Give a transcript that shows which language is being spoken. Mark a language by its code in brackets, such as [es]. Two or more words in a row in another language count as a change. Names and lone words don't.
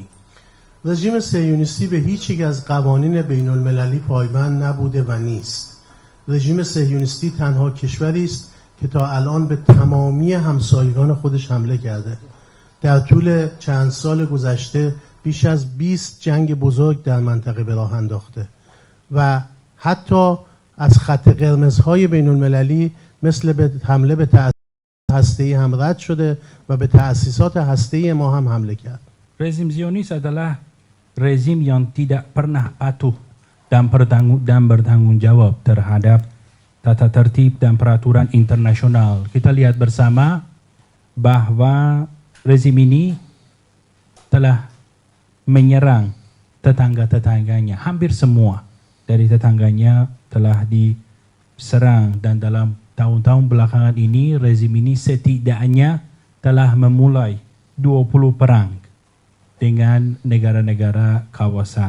[fa] رژیم صهیونیستی به هیچ یک از قوانین بین المللی پایبند نبوده و نیست. رژیم صهیونیستی تنها کشوری است که تا الان به تمامی همسایگان خودش حمله کرده. در طول چند سال گذشته بیش از 20 جنگ بزرگ در منطقه به راه انداخته و حتی از خط قرمزهای بین المللی مثل حمله به تأسیسات هسته‌ای هم رد شده و به تأسیسات هسته‌ای ما هم حمله کرد. [id] Rezim Zionis adalah rezim yang tidak pernah patuh dan bertanggung jawab terhadap tata tertib dan peraturan internasional. Kita lihat bersama bahwa rezim ini telah menyerang tetangga-tetangganya, hampir semua dari tetangganya telah diserang dan dalam tahun-tahun belakangan ini rezim ini setidaknya telah memulai 20 perang dengan negara-negara kawasan.